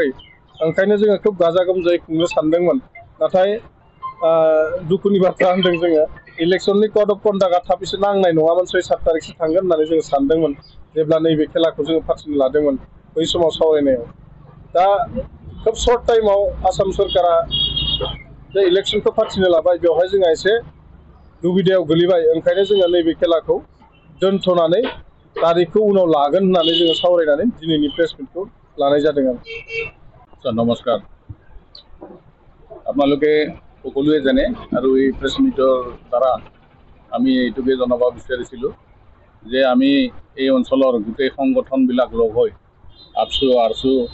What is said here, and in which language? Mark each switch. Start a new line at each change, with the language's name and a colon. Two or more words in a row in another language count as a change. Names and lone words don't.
Bodo: ओंखायनो जोङो खोब गाजा गोमजायै खुंनो सानदोंमोन। नाथाय दुखुनि बाथ्रा होनदों जोङो इलेक्शननि
English: code of conduct
Bodo: थाब एसे नांनाय नङामोन 6-7 तारिखसो थांगोन होननानै जोङो सानदोंमोन जेब्ला नैबे खेलाखौ जोङो फाथिनो लादोंमोन बै समाव सावरायनायाव। दा खोब
English: short time
Bodo: आसाम सरकारा जे इलेक्शनखौ फाथिनो लाबाय बेवहाय जोंहा एसे दुबिदायाव गोलैबाय। ओंखायनो जोङो नैबे खेलाखौ दोनथ'नानै तारिखखौ उनाव लागोन होननानै जोङो सावरायनानै दिनैनि
English: press meet
Assamese: লানাই যাতে নমস্কাৰ আপোনালোকে সকলোৱে জানে আৰু এই
English: press meet
Assamese: দ্বাৰা আমি এইটোকে জনাব বিচাৰিছিলোঁ যে আমি এই অঞ্চলৰ গোটেই সংগঠনবিলাক লগ হৈ আপছু আৰছু